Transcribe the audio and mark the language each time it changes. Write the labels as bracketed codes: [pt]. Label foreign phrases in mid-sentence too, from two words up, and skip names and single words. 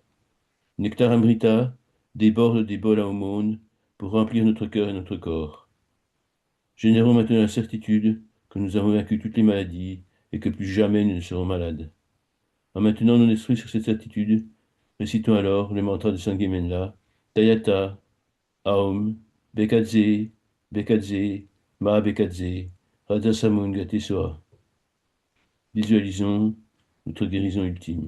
[fr] Nectar Amrita déborde des bols à aumône pour remplir notre cœur et notre corps. Générons maintenant la certitude que nous avons vaincu toutes les maladies et que plus jamais nous ne serons malades. En maintenant nos esprits sur cette certitude, récitons alors le mantra de Sanghimella, [sa] Tayata, Aum, Bekadze, Bekadze, Ma Bekadze, Radha Samungati Soa. [fr] Visualisons notre guérison ultime.